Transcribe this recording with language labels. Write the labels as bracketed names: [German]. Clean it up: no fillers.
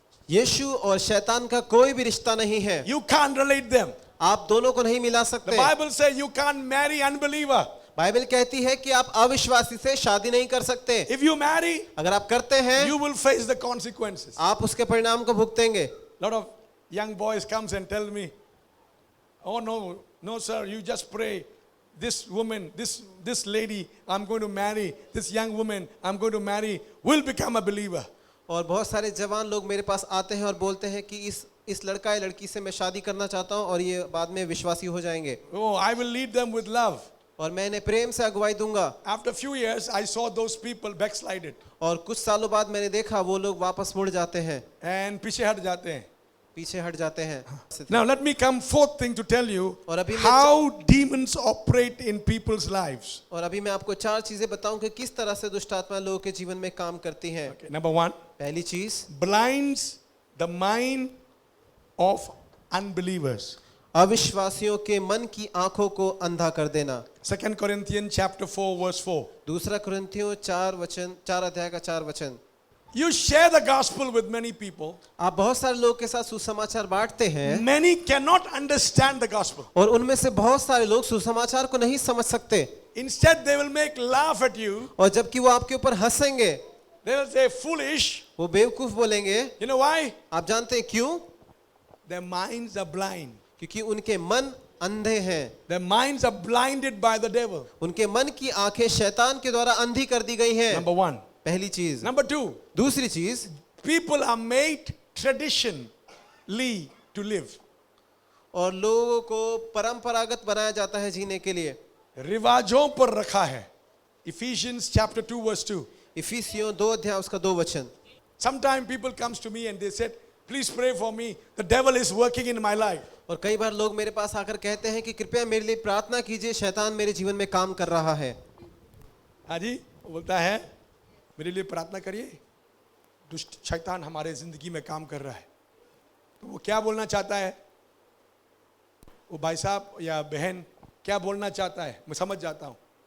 [Hindi] यीशु और शैतान का कोई भी रिश्ता नहीं है, [English] You can't relate them. [Hindi] आप दोनों को नहीं मिला [English] The [Hindi] सकते। [English] Bible says you can't marry unbeliever. [Hindi] Bible कहती है कि आप अविश्वासी से शादी नहीं कर सकते। [English] If you marry, [Hindi] अगर आप करते हैं, [English] you will face the consequences. [Hindi] आप उसके परिणाम को भुगतेंगे। [English] Lot of young boys comes and tell me, oh no sir, you just pray. This woman, this lady I'm going to marry, this young woman I'm going to marry will become a believer. [Hindi] और बहुत सारे जवान लोग मेरे पास आते हैं और बोलते हैं कि इस लड़का या लड़की से मैं शादी करना चाहता हूं और ये बाद में विश्वासी हो जाएंगे, [English] Oh, I will lead them with love. [Hindi] और मैं इन्हें प्रेम से अगुवाई दूंगा। [English] After a few years, I saw those people backslided [Hindi] और कुछ सालों बाद मैंने देखा वो लोग वापस मुड़ जाते हैं, and पीछे हट जाते हैं. पीछे हट जाते हैं। [English] Now let me come fourth thing to tell you [Hindi] और अभी मैं [English] how demons operate in people's lives. [Hindi] और अभी मैं आपको 4 चीजें बताऊं कि किस तरह से दुष्ट आत्मा लोगों के जीवन में काम करती हैं। [English] Okay, number 1, [Hindi] पहली चीज, [English] blinds the mind of unbelievers. [Hindi] अविश्वासियों के मन की आंखों को अंधा कर देना। [English] 2 Corinthians chapter 4 verse 4. [Hindi] दूसरा कुरिन्थियों 4 अध्याय का 4 वचन। [English] You share the gospel with many people. [Hindi] आप बहुत सारे लोगों के साथ सुसमाचार बांटते हैं, [English] Many cannot understand the gospel. [Hindi] और उनमें से बहुत सारे लोग सुसमाचार को नहीं समझ सकते, [English] Instead, they will make laugh at you. [Hindi] और जबकि वो आपके ऊपर हंसेंगे, [English] They will say foolish. [Hindi] वो बेवकूफ बोलेंगे। [English] You know why? [Hindi] आप जानते हैं क्यों? [English] Their minds are blind. [Hindi] क्योंकि उनके मन अंधे हैं, [English] Their minds are blinded by the devil. [Hindi] उनके मन की आंखें शैतान के द्वारा अंधी कर दी गई हैं। [English] Number 1. [Hindi] पहली चीज। [English] Number 2. [Hindi] दूसरी चीज, [English] People are made traditionally to live. [Hindi] और लोगों को परंपरागत बनाया जाता है जीने के लिए। रिवाजों पर रखा है. [English] Ephesians chapter 2 verse 2. [Hindi] इफिसियों 2 अध्याय उसका 2 वचन। [English] Sometimes people comes to me and they said, please pray for me. The devil is working in my life. [Hindi] और कई बार लोग मेरे पास आकर कहते हैं कि कृपया मेरे लिए प्रार्थना कीजिए, शैतान मेरे जीवन में काम कर रहा है। हाँ जी, वो बोलता है मेरे लिए प्रार्थना करिए, दुष्ट शैतान हमारे जिंदगी में काम कर रहा है। तो वो क्या बोलना चाहता है, वो भाई साहब या बहन क्या बोलना चाहता है, मैं समझ जाता हूँ।